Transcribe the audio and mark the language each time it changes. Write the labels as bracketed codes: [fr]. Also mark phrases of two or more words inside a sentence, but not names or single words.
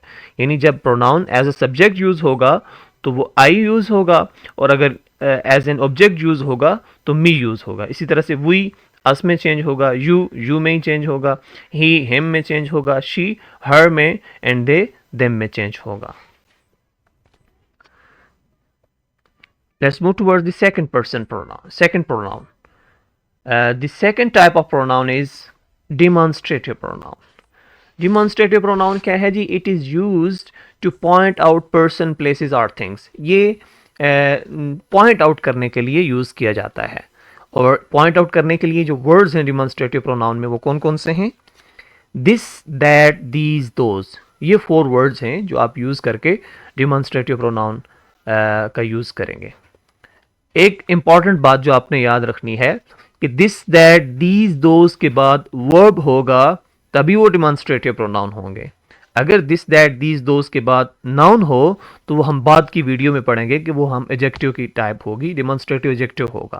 [hi] यानी जब [en] pronoun as a subject use [hi] होगा तो वो [en] I use [hi] होगा और अगर [en] as an object use [hi] होगा तो [en] me use [hi] होगा. इसी तरह से [en] we us [hi] में चेंज होगा, यू में ही चेंज होगा, [en] he him [hi] में चेंज होगा, [en] she her [hi] में [en] and they them [hi] में चेंज होगा. [en] Let's move towards the second person pronoun. Second pronoun. The second type of pronoun is demonstrative pronoun. Demonstrative pronoun [hi] क्या है जी? [en] It is used to point out person, places or things. [hi] ये [en] point out [hi] करने के लिए यूज़ किया जाता है. और [en] point out [hi] करने के लिए जो words हैं [en] demonstrative pronoun [hi] में वो कौन कौन से हैं? [en] This, that, these, those. [hi] ये 4 words हैं जो आप यूज़ करके [en] demonstrative pronoun [hi] का यूज़ करेंगे. एक इम्पॉर्टेंट बात जो आपने याद रखनी है कि [en] this, that, these, those [hi] के बाद वर्ब होगा तभी वो [en] demonstrative pronoun [hi] होंगे. अगर [en] this, that, these, those [hi] के बाद नाउन हो तो वो हम बाद की वीडियो में पढ़ेंगे कि वो हम एडजेक्टिव की टाइप होगी, [en] demonstrative adjective [hi] होगा.